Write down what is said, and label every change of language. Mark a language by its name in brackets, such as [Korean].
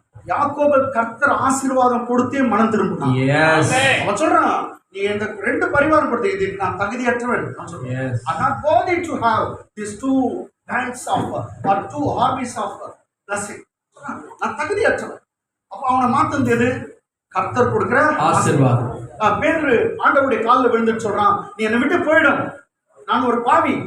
[Tamil] யாக்கோபு கர்த்தர் ஆசீர்வாதம் கொடுத்தே மனம் திரும்பினான். அவன் சொல்றான், நீ இந்த 2 பரிவாரம் கொடுத்து நான் தகுதியற்றவன். [English] I'm not worthy to have these 2 bands of or 2 hobbies of blessing. [Tamil] நான் தகுதியற்றவன். அப்ப அவனை மாத்தது எது? கர்த்தர் கொடுக்கிற ஆசீர்வாதம். பேதுரு ஆண்டவருடைய காலில் விழுந்துட்டு சொல்றான், நீ என்னை விட்டு போயிடும், நான் ஒரு பாவி.